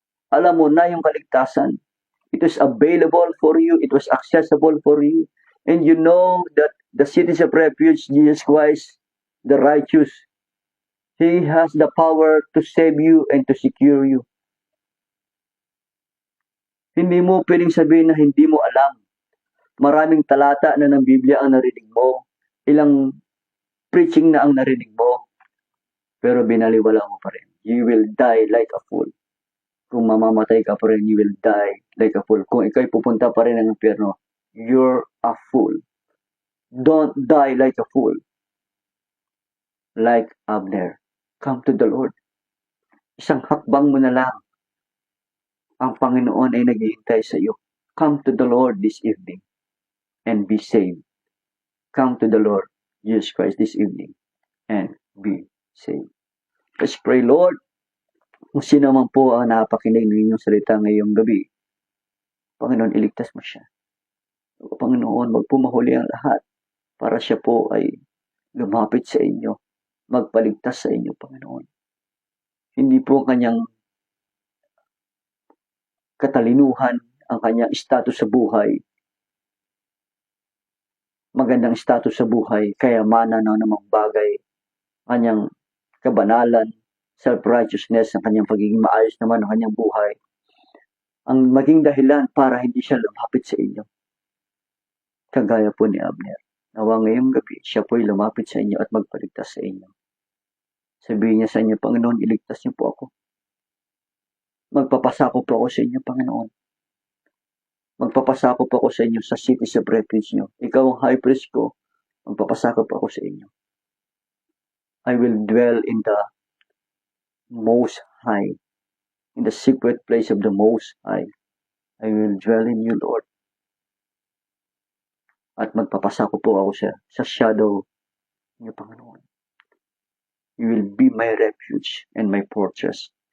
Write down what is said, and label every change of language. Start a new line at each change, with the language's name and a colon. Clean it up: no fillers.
Filipino: Alam mo na yung kaligtasan.
English: It was available for you. It was accessible for you. And you know that the cities of refuge, Jesus Christ, the righteous, He has the power to save you and to secure you.
Filipino: Hindi mo pwedeng sabihin na hindi mo alam. Maraming talata na ng Biblia ang narinig mo. Ilang preaching na ang narinig mo. Pero binaliwala mo pa rin.
English: You will die like a fool.
Filipino: Kung mamamatay ka pa rin,
English: you will die like a fool.
Filipino: Kung ikaw'y pupunta pa rin ng impyerno,
English: you're a fool. Don't die like a fool. Like Abner. Come to the Lord.
Filipino: Isang hakbang mo na lang. Ang Panginoon ay naghihintay sa iyo.
English: Come to the Lord this evening and be saved. Come to the Lord Jesus Christ this evening and be saved. Let's pray, Lord.
Filipino: Kung sino man po ang napakinig ng inyong salita ngayong gabi, Panginoon, iligtas mo siya. O Panginoon, magpumahuli ang lahat para siya po ay lumapit sa inyo, magpaligtas sa inyo, Panginoon. Hindi po kanyang katalinuhan, ang kanyang status sa buhay, magandang status sa buhay, kayamanan ng namang bagay, kanyang kabanalan, self-righteousness, ang kanyang pagiging maayos naman ng kanyang buhay, ang maging dahilan para hindi siya lumapit sa inyo. Kagaya po ni Abner. Nawa ngayong gabi, siya po'y lumapit sa inyo at magpaligtas sa inyo. Sabihin niya sa inyo, Panginoon, iligtas niyo po ako. Magpapasako po ako sa inyo, Panginoon. Magpapasako po ako sa inyo sa cities of refuge niyo. Ikaw ang high priest ko, magpapasako po ako sa inyo.
English: I will dwell in the Most High, in the secret place of the Most High. I will dwell in you, Lord.
Filipino: At magpapasako po ako sa shadow niyo, Panginoon.
English: You will be my refuge and my fortress.